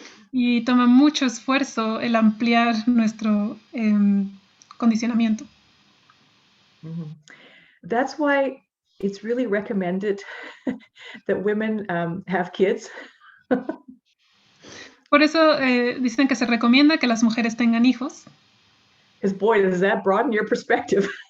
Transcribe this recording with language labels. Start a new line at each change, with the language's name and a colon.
Spanish: Y toma mucho esfuerzo el ampliar nuestro condicionamiento. Mm-hmm.
English: That's why it's really recommended that women have kids.
Spanish: Por eso dicen que se recomienda que las mujeres tengan hijos.
English: Because boy, does that broaden your perspective.